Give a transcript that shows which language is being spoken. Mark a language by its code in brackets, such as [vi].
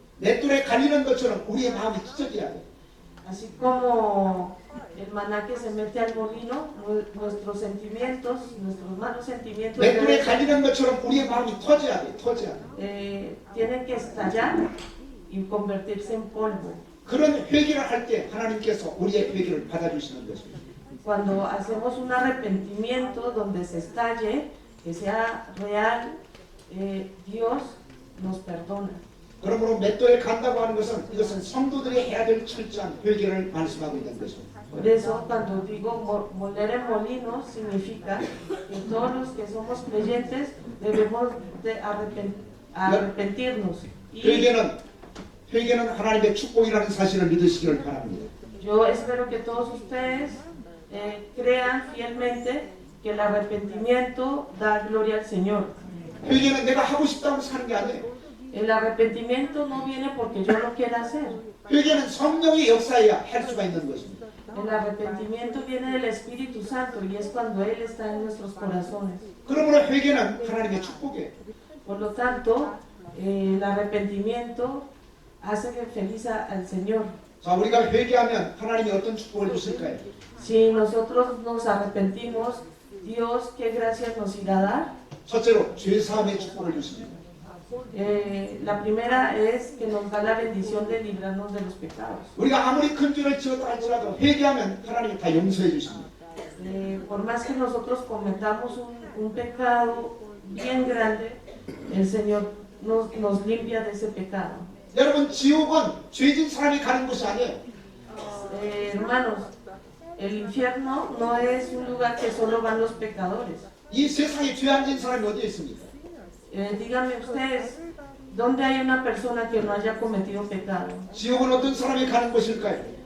[ko] 맷돌에 갈리는 것처럼 우리의 마음이 찢어져야 돼요. [es] Así como el maná que se mete al molino, nuestros sentimientos, nuestros malos sentimientos [ko] 맷돌에 갈리는 것처럼 우리의 마음이 터져야 돼요. 터져야 돼요. [es] tienen que estallar y convertirse en polvo. [ko] 그런 회개를 할 때 하나님께서 우리의 회개를 받아주시는 것입니다. [es] Cuando hacemos un arrepentimiento donde se estalle, que sea real, Dios nos perdona. [ko] 그러므로 맷돌에 간다고 하는 것은 이것은 성도들이 해야 될 철저한 회개를 말씀하고 있는 것입니다. [es] Por eso cuando digo moler en molino significa que todos los que somos creyentes debemos de arrepentirnos. Y [ko] 회개는 하나님의 축복이라는 사실을 믿으시기를 바랍니다. [es] yo espero que todos ustedes crean fielmente que el arrepentimiento da gloria al Señor. [ko] 회개는 내가 하고 싶다고 사는 게 아니에요. [es] El arrepentimiento no viene porque yo lo quiera hacer. [ko] 회개는 성령의 역사여야 할 수가 있는 것입니다. [es] El arrepentimiento viene del Espíritu Santo y es cuando Él está en nuestros corazones. [ko] 그러므로 회개는 하나님의 축복이에요. [es] Por lo tanto, el arrepentimiento hace feliz al Señor. [ko] 자, 우리가 회개하면 하나님이 어떤 축복을 주실까요? [es] Si nosotros nos arrepentimos, Dios qué gracias nos irá a dar. [ko] 첫째로 죄 사함의 축복을 주십니다. [es] La primera es que nos da la bendición de librarnos de los pecados. [ko] 우리가 아무리 큰 죄를 지었다 할지라도 회개하면 하나님이 다 용서해 주십니다. [es] Por más que nosotros cometamos un pecado bien grande, el Señor nos limpia de ese pecado. [ko] 여러분, 지옥은 죄진 사람이 가는 곳이 아니에요. [es] Hermanos, el infierno no es un lugar que solo van los pecadores. [ko] 이 세상에 죄 안 진 사람이 어디에 있습니까? [es] Díganme ustedes, ¿dónde hay una persona que no haya cometido pecado? [ko] 지옥은 어떤 사람이 가는 곳일까요?